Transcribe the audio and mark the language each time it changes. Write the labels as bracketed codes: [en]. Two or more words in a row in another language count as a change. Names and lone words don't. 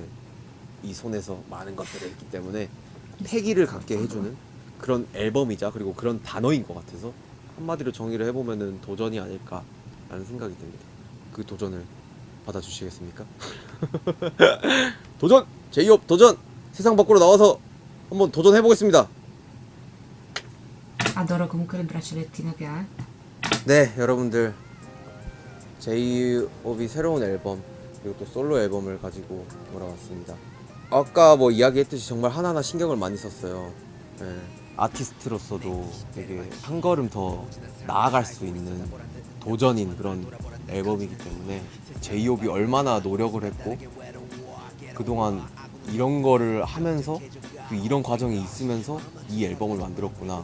[ko] 이 손에서 많은 것들을 했기 때문에 패기를 갖게 해주는 그런 앨범이자 그리고 그런 단어인 것 같아서 한마디로 정의를 해보면은 도전이 아닐까라는 생각이 듭니다. 그 도전을 받아주시겠습니까? 도전! 제이홉 도전! 세상 밖으로 나와서 한번 도전해보겠습니다. [it] Adoro comunque il braccialettino che ha. [ko] 네, 여러분들 제이홉이 새로운 앨범 그리고 또 솔로 앨범을 가지고 돌아왔습니다. 아까 뭐 이야기했듯이 정말 하나하나 신경을 많이 썼어요. 네, 아티스트로서도 되게 한 걸음 더 나아갈 수 있는 도전인 그런 앨범이기 때문에 제이홉이 얼마나 노력을 했고 그동안 이런 거를 하면서 또 이런 과정이 있으면서 이 앨범을 만들었구나.